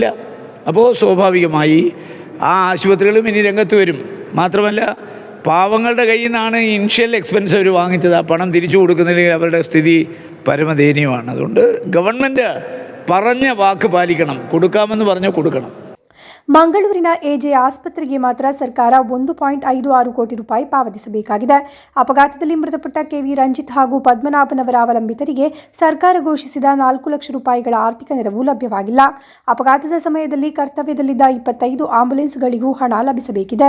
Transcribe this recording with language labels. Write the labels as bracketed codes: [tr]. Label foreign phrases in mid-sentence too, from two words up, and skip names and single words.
[ml] അപ്പോൾ സ്വാഭാവികമായി ആ ആശുപത്രികളും ഇനി രംഗത്ത് വരും. മാത്രമല്ല, പാവങ്ങളുടെ കയ്യിൽ നിന്നാണ് [en] initial expense [ml] അവർ വാങ്ങിച്ചത്. ആ പണം തിരിച്ചു കൊടുക്കുന്നില്ലെങ്കിൽ അവരുടെ സ്ഥിതി പരമദയനീയമാണ്. അതുകൊണ്ട് ഗവൺമെൻറ് പറഞ്ഞ വാക്ക് പാലിക്കണം. കൊടുക്കാമെന്ന് പറഞ്ഞാൽ കൊടുക്കണം. [kn] ಮಂಗಳೂರಿನ AJ ಆಸ್ಪತ್ರೆಗೆ ಮಾತ್ರ ಸರ್ಕಾರ 1.56 ಕೋಟಿ ರೂಪಾಯಿ ಪಾವತಿಸಬೇಕಾಗಿದೆ. ಅಪಘಾತದಲ್ಲಿ ಮೃತಪಟ್ಟ KV ರಂಜಿತ್ ಹಾಗೂ ಪದ್ಮನಾಭನವರ ಅವಲಂಬಿತರಿಗೆ ಸರ್ಕಾರ ಘೋಷಿಸಿದ 4 ಲಕ್ಷ ರೂಪಾಯಿಗಳ ಆರ್ಥಿಕ ನೆರವು ಲಭ್ಯವಾಗಿಲ್ಲ. ಅಪಘಾತದ ಸಮಯದಲ್ಲಿ ಕರ್ತವ್ಯದಲ್ಲಿದ್ದ 25 ಆಂಬ್ಯುಲೆನ್ಸ್ಗಳಿಗೂ ಹಣ ಲಭಿಸಬೇಕಿದೆ.